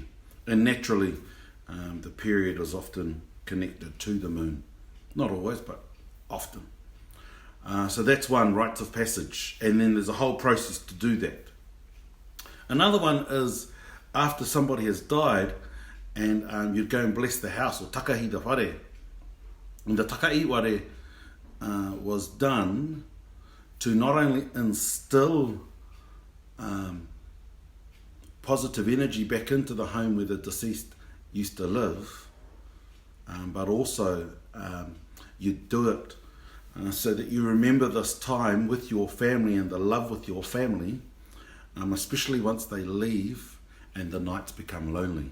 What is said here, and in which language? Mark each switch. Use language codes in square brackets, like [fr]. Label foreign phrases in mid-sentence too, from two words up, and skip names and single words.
[en] And naturally, the period is often connected to the moon. Not always, but often. So that's one, rites of passage. And then there's a whole process to do that. Another one is after somebody has died, and you'd go and bless the house, or [mi] takahi te whare. [en] And the [mi] takahi whare [en] was done to not only instill positive energy back into the home where the deceased used to live, but also you do it so that you remember this time with your family and the love with your family, especially once they leave and the nights become lonely.